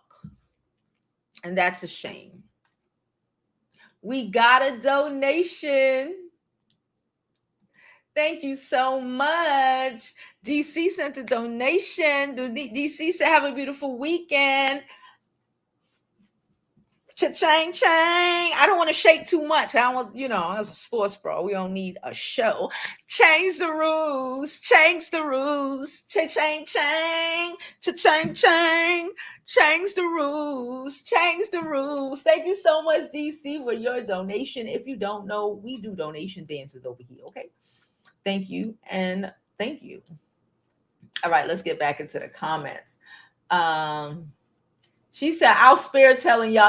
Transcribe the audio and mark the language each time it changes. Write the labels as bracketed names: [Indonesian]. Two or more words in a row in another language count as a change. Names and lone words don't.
[English] And that's a shame. We got a donation. Thank you so much. DC sent a donation. DC said, have a beautiful weekend. Cha-chang, chang. I don't want to shake too much. I don't want, as a sports bro, we don't need a show. Change the rules. Change the rules. Cha-chang, chang. Cha-chang, chang. Change the rules. Change the rules. Thank you so much, DC, for your donation. If you don't know, we do donation dances over here, okay? Thank you and thank you. All right, let's get back into the comments. She said, I'll spare telling y'all.